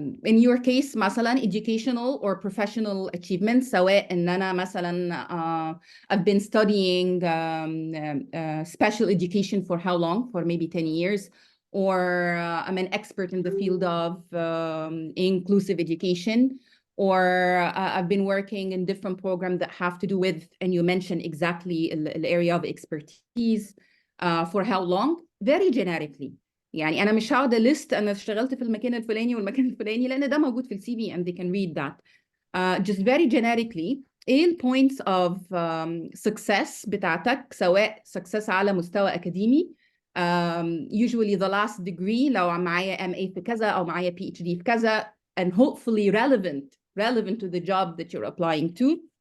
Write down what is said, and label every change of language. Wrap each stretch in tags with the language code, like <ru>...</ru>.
<en>In your case مثلا educational or professional achievements،</en> <ar>سواء ان انا مثلا</ar> <en>I've been studying special education for how long, for maybe 10 years, or I'm an expert in the field of inclusive education, or I've been working in different programs that have to do with, and you mentioned exactly the area of expertise, for how long, very generically.</en> <ar>يعني أنا مش هقعد list أنا اشتغلت في المكان الفلاني والمكان الفلاني، لأن ده موجود في السي في</ar> <en>and they can read that. Just very generically إيه ال points of success</en> <ar>بتاعتك، سواء</ar> <en>success</en> <ar>على مستوى أكاديمي،</ar> <en>usually the last degree لو معايا MA</en> <ar>في كذا أو معايا</ar> <en>PhD في كذا, and hopefully relevant to the job that you're applying to.</en>